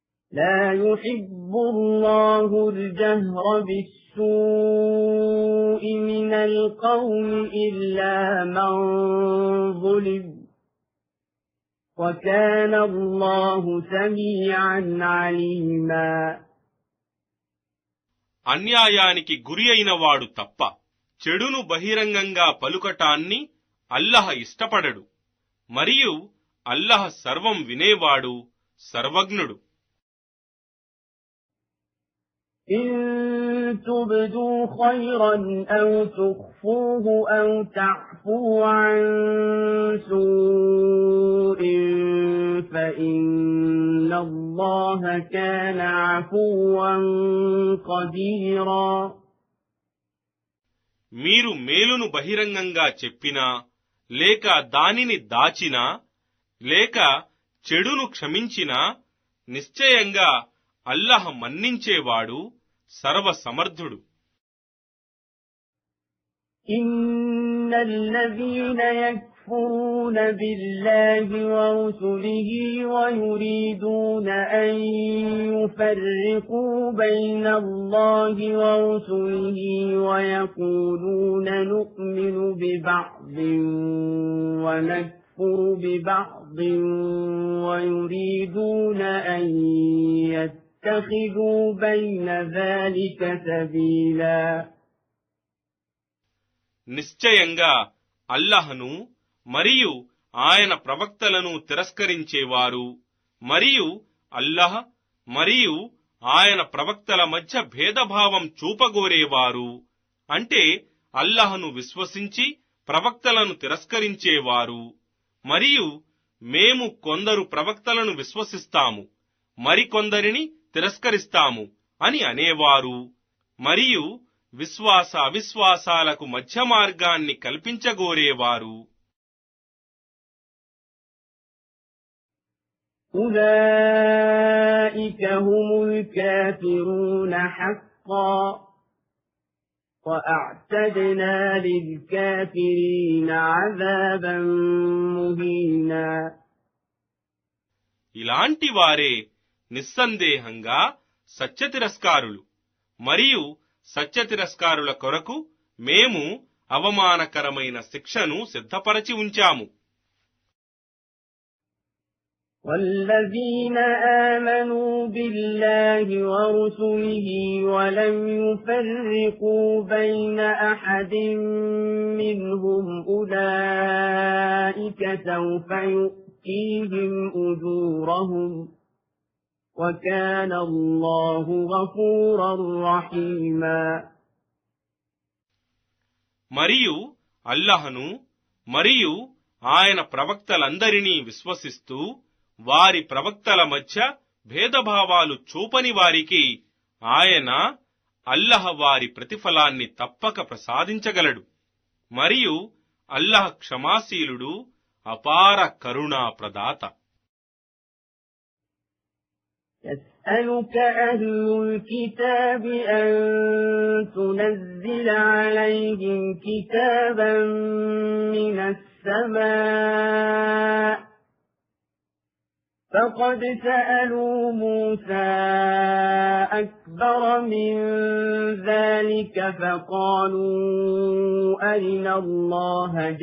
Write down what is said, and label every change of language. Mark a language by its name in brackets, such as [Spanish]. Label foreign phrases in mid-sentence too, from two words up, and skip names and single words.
[Arabic] لا يحب الله الجهر بالسوء من القول إلا من ظلم وكان الله سميعا عليما. [Telugu] అన్యాయానికి గురి అయిన వాడు తప్ప చెడును బహిరంగంగా పలుకటాన్ని అల్లహ ఇష్టపడడు. మరియు అల్లహ సర్వం వినేవాడు, సర్వజ్ఞుడు. [Arabic] إن تبدوا خيرا أو تخفوه أو تعفوا عن سوء فإن الله كان عفوا قديرا. [Telugu] మీరు మేలును బహిరంగంగా చెప్పినా లేక దానిని దాచినా లేక చెడును క్షమించినా నిశ్చయంగా అల్లహ మన్నించేవాడు, సర్వసమర్థుడు. [Arabic] إن الذين يكفرون بالله ورسله ويريدون أن يفرقوا بين الله ورسله ويقولون نؤمن ببعض ونكفر ببعض ويريدون أن يتخذوا بين ذلك سبيلا. [Telugu] నిశ్చయంగా అల్లహను మరియు ఆయన ప్రవక్తలను తిరస్కరించేవారు మరియు అల్లహ మరియు ఆయన ప్రవక్తల మధ్య భేదభావం చూపగోరేవారు, అంటే అల్లహను విశ్వసించి ప్రవక్తలను తిరస్కరించేవారు మరియు మేము కొందరు ప్రవక్తలను విశ్వసిస్తాము మరికొందరిని తిరస్కరిస్తాము అని అనేవారు మరియు విశ్వాస అవిశ్వాసాలకు మధ్య మార్గాన్ని కల్పించగోరేవారు. [Arabic] أولئك هم الكافرون حقا وأعتدنا للكافرين عذابا مهينا. [Telugu] ఇలాంటి వారే నిస్సందేహంగా సత్యతిరస్కారులు మరియు సత్యతిరస్కారుల కొరకు మేము అవమానకరమైన శిక్షను సిద్ధపరచి ఉంచాము. [Arabic] والذين آمنوا بالله ورسله ولم يفرقوا بين أحد منهم أولئك سوف يؤتيهم أجورهم وكان الله غفورا رحيما. [Telugu] మరియు అల్లహను మరియు ఆయన ప్రవక్తలందరినీ విశ్వసిస్తూ వారి ప్రవక్తల మధ్య భేదభావాలు చూపని వారికి ఆయన అల్లహ వారి ప్రతిఫలాన్ని తప్పక ప్రసాదించగలడు మరియు అల్లహ క్షమాశీలుడు, అపార కరుణా ప్రదాత. [Arabic] يسألك أهل الكتاب أن تنزل عليهم كتابا من السماء فقد سألوا موسى أكبر من ذلك فقالوا أرنا الله